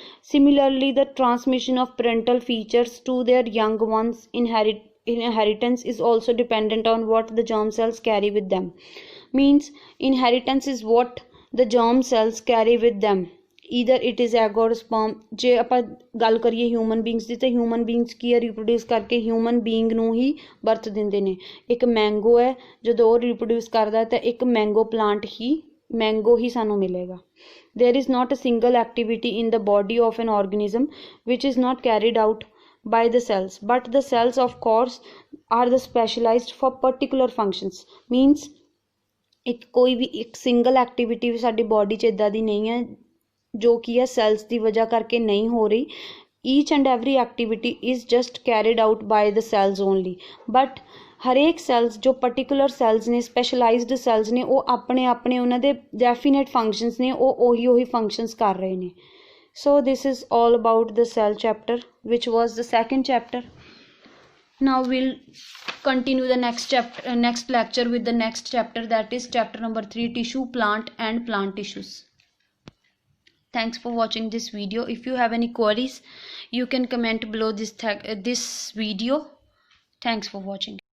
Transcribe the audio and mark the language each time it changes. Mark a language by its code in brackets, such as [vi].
[en] Similarly, the transmission of parental features to their young ones inheritance is also dependent on what the germ cells carry with them. Means inheritance is what the germ cells carry with them. Either it is egg or sperm. [pa] ਜੇ ਆਪਾਂ ਗੱਲ ਕਰੀਏ human ਬੀਂਗਸ ਦੀ, ਤਾਂ human ਬੀਂਗਸ ਕੀ ਹੈ, reproduce ਕਰਕੇ human being ਨੂੰ ਹੀ birth ਦਿੰਦੇ ਨੇ। ਇੱਕ ਮੈਂਗੋ ਹੈ, ਜਦੋਂ ਉਹ ਰੀਪਰੋਡਿਊਸ ਕਰਦਾ ਤਾਂ ਇੱਕ ਮੈਂਗੋ ਪਲਾਂਟ ਹੀ, ਮੈਂਗੋ ਹੀ ਸਾਨੂੰ ਮਿਲੇਗਾ। [en] There is not a single activity in the body of an organism which is not carried out by the cells, but the cells of course are the specialized for particular functions. [pa] Means ਇੱਕ ਕੋਈ ਵੀ ਇੱਕ single activity ਵੀ ਸਾਡੀ body 'ਚ ਇੱਦਾਂ ਦੀ ਨਹੀਂ ਹੈ ਜੋ ਕੀ ਹੈ ਸੈਲਸ ਦੀ ਵਜ੍ਹਾ ਕਰਕੇ ਨਹੀਂ ਹੋ ਰਹੀ। [en] Each and every activity is just carried out by the cells only. [pa] But ਹਰੇਕ ਸੈਲਸ ਜੋ ਪਰਟੀਕੂਲਰ ਸੈਲਸ ਨੇ, ਸਪੈਸ਼ਲਾਈਜ਼ਡ ਸੈਲਸ ਨੇ, ਉਹ ਆਪਣੇ ਆਪਣੇ ਉਹਨਾਂ ਦੇ ਡੈਫੀਨੇਟ ਫੰਕਸ਼ਨਸ ਨੇ, ਉਹ ਉਹੀ ਫੰਕਸ਼ਨਸ ਕਰ ਰਹੇ ਨੇ। [en] So this is all about the cell chapter ਵਿਚ was the second chapter. Now we'll continue the next lecture with the next chapter, that is chapter number 3, tissue, plant and plant tissues. Thanks for watching this video. If you have any queries, you can comment below this video. Thanks for watching.